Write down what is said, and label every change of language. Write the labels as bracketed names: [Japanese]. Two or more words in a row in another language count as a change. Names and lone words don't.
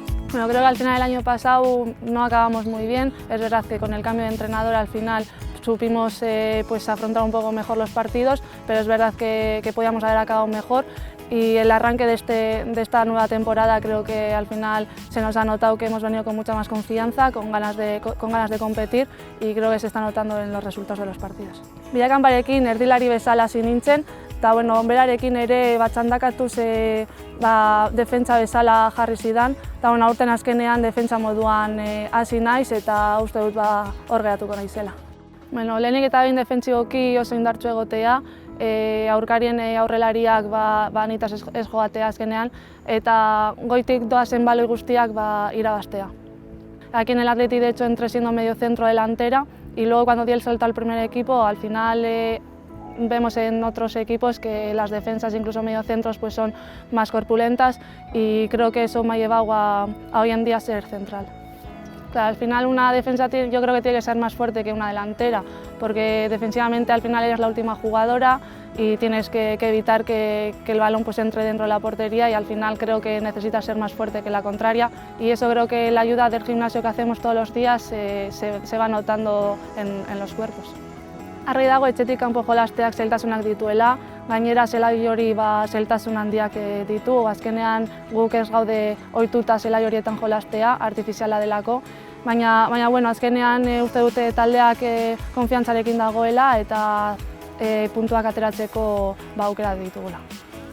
[Spanish] Bueno, creo que al final del año pasado no acabamos muy bien. Es verdad que con el cambio de entrenador al final supimos pues afrontar un poco mejor los partidos, pero es verdad que podíamos haber acabado mejor. Y el arranque de esta nueva temporada creo que al final se nos ha notado que hemos venido con mucha más confianza, con ganas de competir, y creo que se está notando en los resultados de los partidos. [Basque] Bilakanparekin erdilari bezala hasi nintzen, eta berarekin ere txandakatuz defentsa bezala jarri zidan, eta aurten azkenean defentsa moduan hasi naiz eta uste dut hor geratuko naizela. Lehenik eta behin defentsiboki oso indartsu egotea, aurkarien aurrelariak nitaz ez joatea azkenean, eta goitik doazen baloi guztiak irabaztea. [Spanish] Aquí en el Athletic de hecho entré siendo medio centro delantera y luego cuando di el salto al primer equipo al final vemos en otros equipos que las defensas, incluso mediocentros, pues son más corpulentas y creo que eso me ha llevado a hoy en día ser central. Claro, al final una defensa yo creo que tiene que ser más fuerte que una delantera, porque defensivamente al final eres la última jugadora y tienes que evitar que el balón pues entre dentro de la portería, y al final creo que necesitas ser más fuerte que la contraria, y eso creo que la ayuda del gimnasio que hacemos todos los días se va notando en los cuerpos. [Basque] Argi dago etxetik kanpo jolasteak zailtasunak dituela, gainera zelai hori zailtasun handiak ditu, azkenean guk ez gaude ohituta zelai horietan jolastea, artifiziala delako, baina bueno, azkenean uste dute taldeak konfiantzarekin dagoela eta puntuak ateratzeko aukera ditugula.